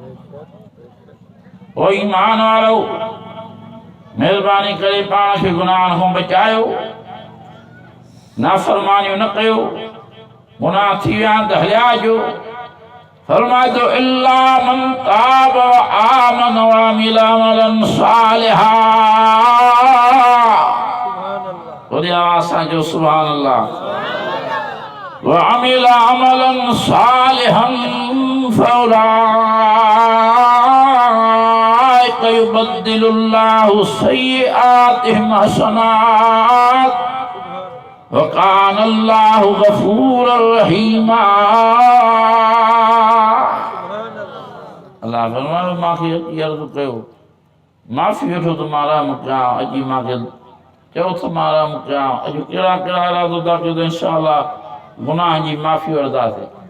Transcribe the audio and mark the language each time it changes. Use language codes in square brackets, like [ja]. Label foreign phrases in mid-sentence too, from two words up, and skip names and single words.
[sd] ओ ईमान वारो महिरबानी करे पाण खे गुनाहनि खां बचायो नाफ़रमानियूं न कयो गुनाह थी विया त हलिया जो फरमाए थो [ar] إلا من تاب وآمن وعمل عملا صالحا [sd] वरी आवाज़ सां जो [ar] سبحان الله وعمل عملا صالحا فأولئك يبدل الله سيئاتهم حسنات وكان الله غفورا رحيما [sd] अल्लाह फरमायो मांखे अर्ज़ु कयो माफ़ी वठो त मां रहम कयां अॼु मांखे चयो त मां रहम कयां अॼु कहिड़ा कहिड़ा इरादो था कयो त इंशाअल्लाह गुनाह जी माफ़ी वठंदासीं